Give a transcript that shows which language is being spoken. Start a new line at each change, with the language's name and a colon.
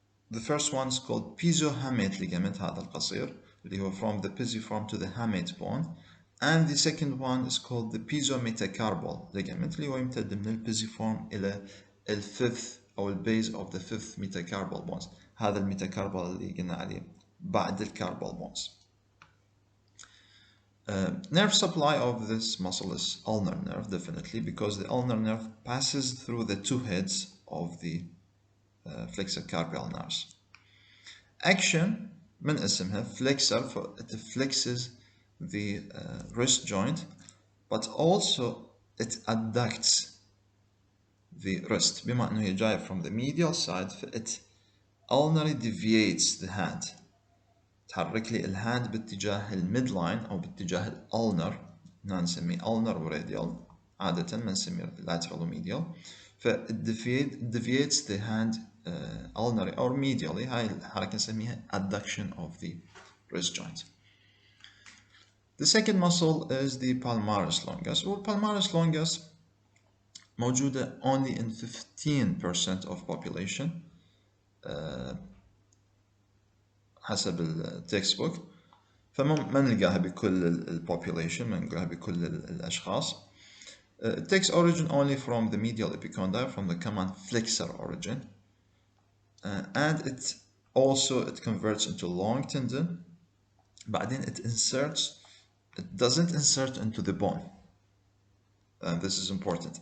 English: The first one is called pisohamate ligament,
Arabic: هذا القصير اللي هو
English: from the pisiform to the hamate bone, and the second one is called the pisometacarpal ligament
Arabic: اللي هو يمتد من البيزيفورم إلى الفيفث أو البيز
English: of the fifth metacarpal bones.
Arabic: هذا الميتاكاربال اللي قلنا عليه بعد الكاربال bones.
English: Nerve supply of this muscle is ulnar nerve, definitely, because the ulnar nerve passes through the two heads of the flexor carpi ulnaris. Action من اسمها flexor, it flexes the wrist joint, but also it adducts the wrist.
Arabic: بما انه هي جاية
English: from the medial side, it ulnarly deviates the hand.
Arabic: تحرك لي الهاند باتجاه الميدلاين او باتجاه الالنر. هنا نسميه ulnar وراديال، عادة ما نسميه lateral وميديال.
English: ف it deviates the hand ulnarly or medially.
Arabic: هاي الحركة نسميها adduction of the wrist joint.
English: The second muscle is the palmaris longus. والpalmaris longus موجودة only in 15% of population
Arabic: حسب التكست بوك. فما نلقاها بكل population، ما نلقاها بكل الأشخاص.
English: It takes origin only from the medial epicondyle, from the common flexor origin, and it converts into long tendon. بعدين it doesn't insert into the bone. This is important.